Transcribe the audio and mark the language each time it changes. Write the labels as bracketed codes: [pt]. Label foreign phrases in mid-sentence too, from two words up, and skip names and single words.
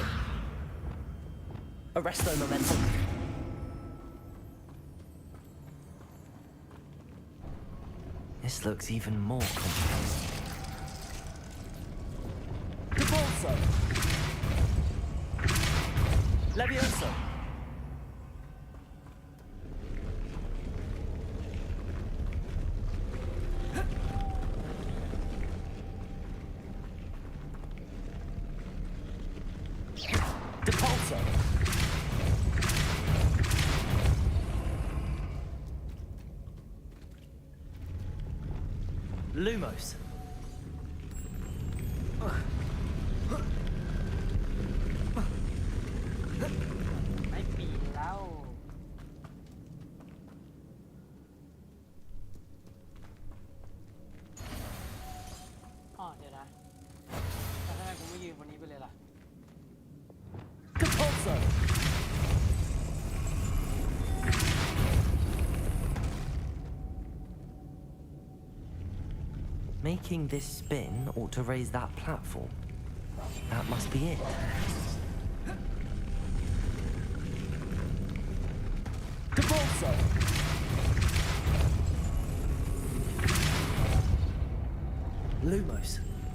[la] Arresto momentum. [en] This looks even more complex. Depulso. Levioso. Depulso. Lumos. [th] ไม่ปีนแล้ว อ๋อเดี๋ยวนะแต่ทำไมกูไม่ยืนบนนี้ไปเลยล่ะ [en] Depulso. Making this spin ought to raise that platform. That must be it. Depulso. Lumos.